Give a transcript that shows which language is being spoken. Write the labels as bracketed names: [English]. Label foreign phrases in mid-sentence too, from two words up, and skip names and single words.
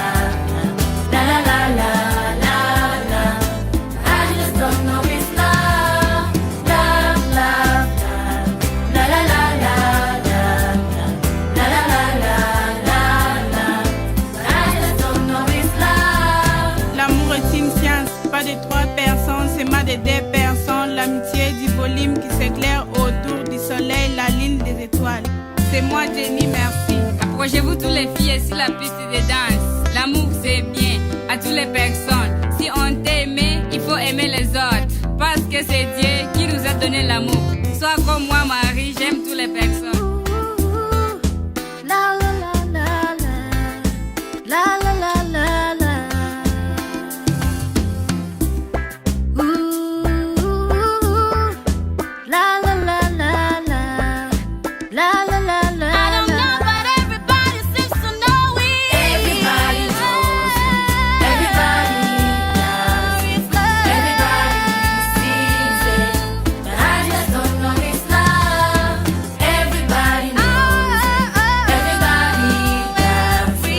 [English] La la la la la la. I just don't know it's love. Love, love, love. La la la la la. La la la la la la. I just don't know it's love. [French] L'amour est une science, pas de trois personnes, c'est pas de deux personnes. L'amitié du volume qui s'éclaire autour du soleil, la ligne des étoiles. C'est moi Jenny, merci. Approchez-vous tous les filles et sur la piste de danse. L'amour c'est bien à toutes les personnes. Si on t'aime, il faut aimer les autres. Parce que c'est Dieu qui nous a donné l'amour. Sois comme moi Marie, j'aime toutes les personnes. La la la la la. La la la la la. Ooh. La la la la la. La la la la. [English] I don't know, but everybody seems to know it. Everybody knows it. Everybody does it. Everybody sees it. But I just don't know it's love. Everybody knows it. Everybody does it.